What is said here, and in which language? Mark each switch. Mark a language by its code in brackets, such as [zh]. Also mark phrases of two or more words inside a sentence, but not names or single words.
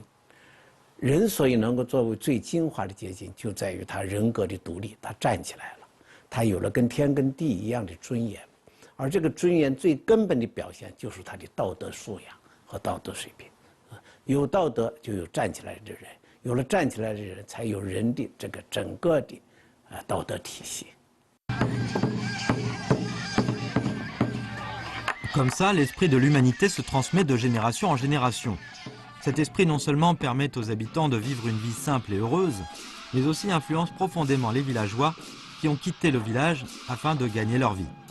[zh] 人所以能够作为最精华的结晶，就在于他人格的独立，他站起来了，他有了跟天跟地一样的尊严。而这个尊严最根本的表现，就是他的道德素养 和道德水平，有道德就有站起来的人，有了站起来的人，才有人的这个整个的道德体系。 [fr] Comme ça, l'esprit de l'humanité se transmet de génération en génération. Cet esprit non seulement permet aux habitants de vivre une vie simple et heureuse, mais aussi influence profondément les villageois qui ont quitté le village afin de gagner leur vie.